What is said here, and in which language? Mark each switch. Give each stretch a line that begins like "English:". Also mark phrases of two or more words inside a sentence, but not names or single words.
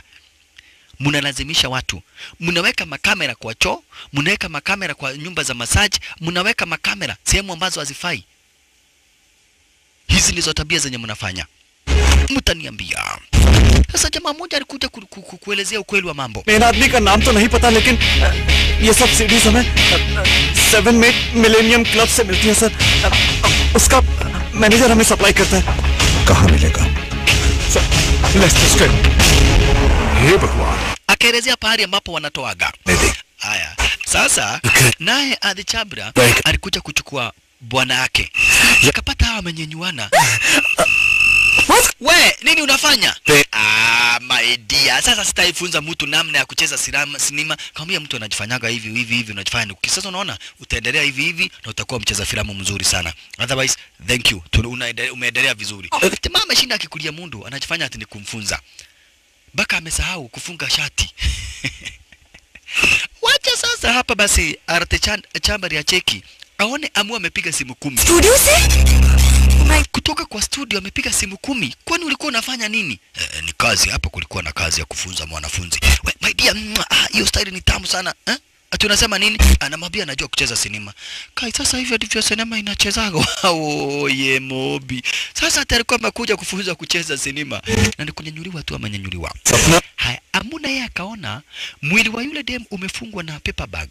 Swahili: Mnalazimisha watu. Mnaweka makamera kwa choo, mnaweka makamera kwa nyumba za massage, mnaweka makamera sehemu ambazo hazifai. Hizi ndizo tabia zenye mnafanya. mtaniambia. Sasa jamaa mmoja alikuja kuelezea ukweli wa mambo.
Hindi: मेन आदमी का नाम तो नहीं पता, लेकिन ये सब सीडीज हमें 7 मिलेनियम क्लब से मिलती है सर। उसका मैनेजर हमें सप्लाई करता है। कहाँ मिलेगा? हे भगवान,
Swahili: Akaelezea pahali ambapo wanatoaga. Haya, sasa naye Adi Chabra alikuja kuchukua bwana yake. Akapata hawa wamenyenyuana. We, nini unafanya?
English: My dear,
Swahili: sasa sitaifunza mtu namna ya kucheza sinema. Kama mtu anajifanyaga hivi unajifanya. Sasa unaona utaendelea hivi na utakuwa mcheza filamu mzuri sana.
English: Otherwise, thank you.
Swahili: Umeendelea vizuri. Jamaa ameshinda akikulia mundu, anajifanya ati ni kumfunza. Baka amesahau kufunga shati. Wacha sasa hapa basi Arte Chabra ya cheki. Aone Amu amepiga simu 10.
Hindi: स्टूडियो से
Swahili: Kutoka kwa studio amepiga simu 10. Kwani ulikuwa unafanya nini? Ni kazi hapa, kulikuwa na kazi ya kufunza mwanafunzi.
English: My dear,
Swahili: hiyo style ni tamu sana. Ati unasema nini? Anamwambia anajua kucheza sinema. Kai sasa hivyo ndivyo sinema inachezaga. Ye mobi. Sasa alikuwa amekuja kufunza kucheza sinema. Na ni kunyanyuliwa tu amenyanyuliwa. Haya, Amuna yeye akaona mwili wa yule dem umefungwa na paper bag.